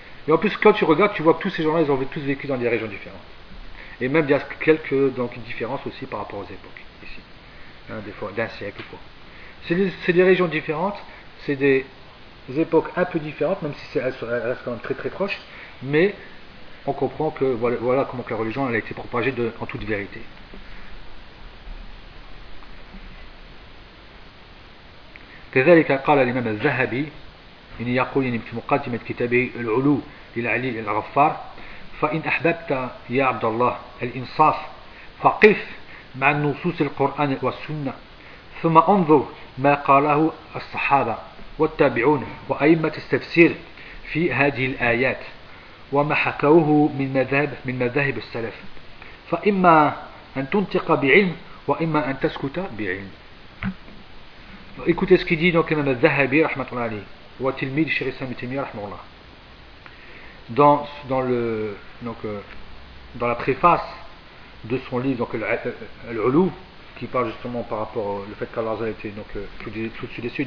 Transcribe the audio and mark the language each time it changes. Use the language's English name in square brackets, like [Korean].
[French] Et en plus, quand tu regardes, tu vois que tous ces gens-là, ils ont tous vécu dans des régions différentes. Et même il y a quelques donc, différences aussi par rapport aux époques, ici, hein, des fois, d'un siècle ou quoi. C'est des régions différentes, c'est des époques un peu différentes, même si elles restent quand même très très proches, mais on comprend que voilà comment que la religion elle a été propagée en toute vérité. [Arabic] كذلك قال الإمام الذهبي إن يقول إن في مقدمة كتابه العلو للعلي الغفار فإن أحببت يا عبد الله الإنصاف فقف مع نصوص القرآن والسنة ثم انظر ما قاله الصحابة والتابعون وأئمة التفسير في هذه الآيات وما حكوه من مذاهب السلف فإما أن تنطق بعلم وإما أن تسكت بعلم. [French] Écoutez ce qu'il dit donc l'imam al-Zahabi rahmatullah alayhi ou at-Tilmid Cheikh Ibn Taymiyyah rahmatullah dans la préface de son livre donc al-Ulu qui parle justement par rapport au fait qu'Allah a été donc tout au-dessus des cieux.